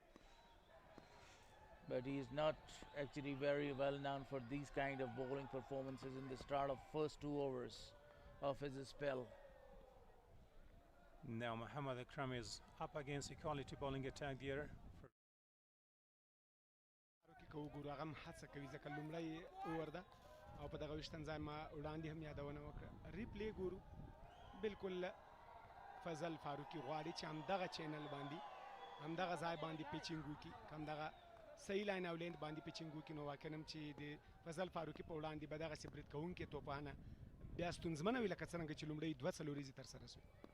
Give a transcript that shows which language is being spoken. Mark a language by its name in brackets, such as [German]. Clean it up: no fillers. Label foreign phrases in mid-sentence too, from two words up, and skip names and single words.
[English] But he is not actually very well known for these kind of bowling performances in the start of first 2 overs of his spell. Now Muhammad Akram is up against equality bowling attack here. [Pashto] که وګورو هغه هم هڅه کوي ځکه لومړی اوور ده او په دغه ویشتم ځای ما وړاندې هم یادونه وکړه ریپلی ګورو بالکل فضل فاروقي غواړي چې همدغه چینل باندې همدغه ځای باندې پیچینګ وکړي که همدغه صحیح لاین او لینډ باندې پیچینګ وکړي نو واقعا هم چې د فضل فاروقي په وړاندې به دغسې برید کوونکې توپانه بیا ستونزمنه وي لکه څرنګه چې لومړی 2 څلوریزې ترسره شوې